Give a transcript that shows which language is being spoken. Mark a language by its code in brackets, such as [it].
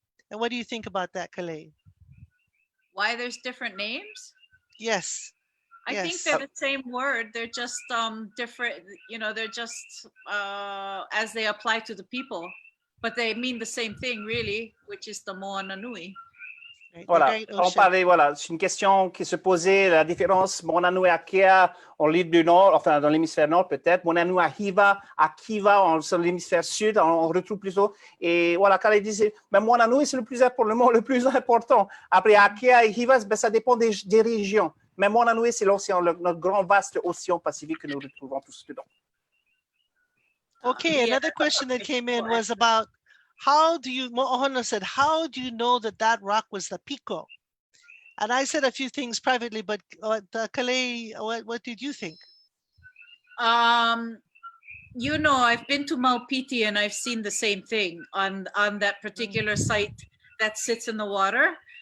[en] And what do you think about that, Kalei? Why there's different names? Yes. I think they're the same word. They're just different, you know, they're just as they apply to the people, but they mean the same thing really, which is the moana nui. [fr] Voilà, on parlait, voilà, c'est une question qui se posait, la différence, Nuʻuhiwa en l'île du Nord, enfin dans l'hémisphère Nord peut-être, Nuʻuhiwa, Akiva sur l'hémisphère Sud, on retrouve plutôt, et voilà, quand il disait, mais Nui c'est pour le mot le plus important, après Akea et Hiva, ben, ça dépend des régions, mais Nui c'est l'océan, notre grand vaste océan Pacifique que nous retrouvons tous dedans. [en] Okay, another question that came in was about how do you, Mo'ohana said, how do you know that that rock was the Pico? And I said a few things privately, but Kalei, what did you think? You know, I've been to Maupiti and I've seen the same thing on that particular site that sits in the water.